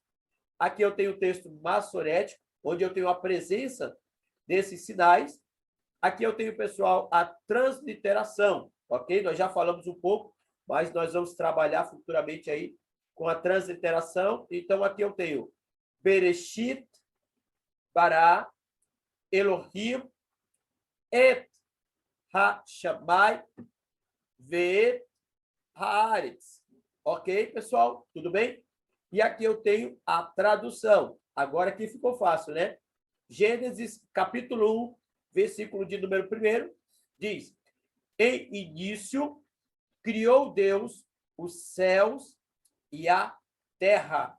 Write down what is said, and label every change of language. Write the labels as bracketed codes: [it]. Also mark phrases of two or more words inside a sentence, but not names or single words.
[pt] Aqui eu tenho o texto maçorético, onde eu tenho a presença desses sinais. Aqui eu tenho, pessoal, a transliteração, ok? Nós já falamos um pouco, mas nós vamos trabalhar futuramente aí com a transliteração. Então, aqui eu tenho [he] בראשית ברא אלהים את השמים ואת הארץ. [pt] Ok, pessoal? Tudo bem? E aqui eu tenho a tradução. Agora aqui ficou fácil, né? Gênesis, capítulo 1, versículo de número 1, diz: em início, criou Deus os céus e a terra.